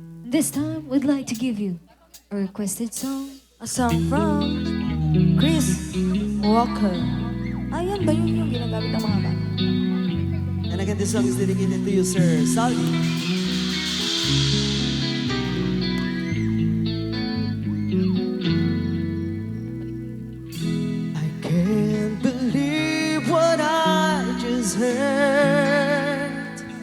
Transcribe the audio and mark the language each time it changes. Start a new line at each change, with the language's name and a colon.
English: This time, we'd like to give you a requested song. A song from Chris Walker.
Filipino: Ayan ba yun yung ginagamit ng mga bata?
English: And again, this song is dedicated to you, Sir Saldi. I can't believe what I just heard.